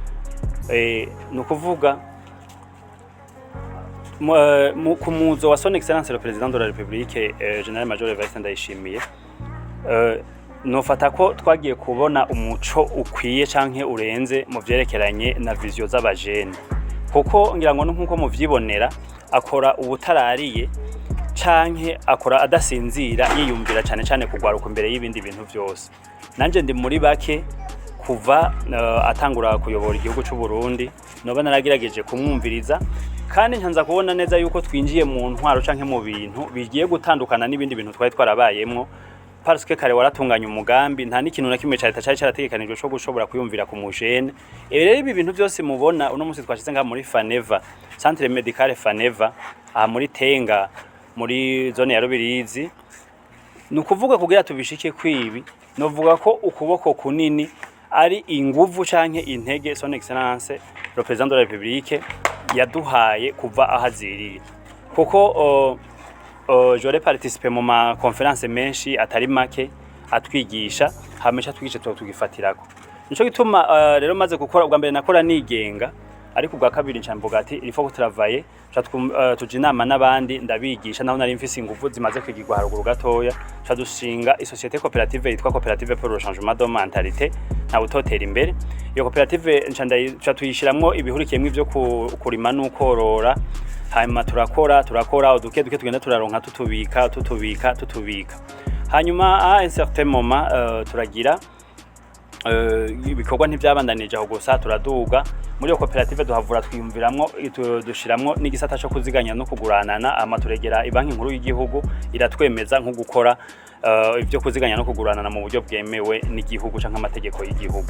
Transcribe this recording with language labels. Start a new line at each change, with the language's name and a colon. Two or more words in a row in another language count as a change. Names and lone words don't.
Rundi: No kuvuga ku muzo wa
French: Son Excellence le Président de la République
Rundi: General Major Evariste Ndayishimiye, nofata ko twagiye kubona umuco ukwiye canke urenze mu vyerekeranye na vision z'abajene, kuko ngira ngo nkuko muvyibonera akora ubutarariye canke akora adasinzira yiyumvira cane kugwaruka imbere y'ibindi bintu vyose. Nanje ndi muri bake kuva atangura kuyobora igihugu c'u Burundi noba naragerageje kumwumviriza, kandi nkanza kubona neza yuko twinjiye mu ntwaro canke mu bintu bigiye gutandukana n'ibindi bintu twari twarabayemwo,
French: parce que
Rundi: kare waratunganya umugambi nta n'ikintu na kimwe cyari cyarategekanijwe cyo gushobora kuyumvira ku mujene. Rero ibi bintu byose mubona uno munsi twashize nga muri Faneva, Centre Medical Faneva, aha muri Tenga muri zone ya Rubirizi. Nukuvuga kugira tubishike kwibi, novuga ko ukuboko kunini ari inguvu canke intege
French: Son Excellence le Président de la République
Rundi: yaduhaye kuva ahaziriye, kuko
French: j'aurais participé
Rundi: mu ma conférence menshi atari make atwigisha hamesha twigisha tugifatirako. Nico gituma rero maze gukora ubwa mbere nakora nigenga, ariko ubwa kabiri ncamvuga ati
French: il faut travailler,
Rundi: tuja inama n'abandi ndabigisha naho nari mfise inguvu zimaze kwigirwa haruguru gatoya, dushinga isosiyete coopérative yitwa Coopérative pour le changement de mentalité Ntawutotera imbere. Iyo coopérative nca tuyishiramwo ibihurikiyemwe ivyo kurima n'ukorora, hanyuma turakora uduke tugenda turaronka tutubika. Hanyuma
French: à un certain moment
Rundi: turagira ibikorwa ntivyabandanije aho gusa, turaduga muri iyo coopérative duhavura twiyumviramwo dushiramwo n'igisata cyo kuziganya no kuguranana, amaturegera ibanki nkuru y'igihugu iratwemeza nko gukora ivyo kuziganya no kuguranana mu buryo bwemewe n'igihugu canke amategeko y'igihugu.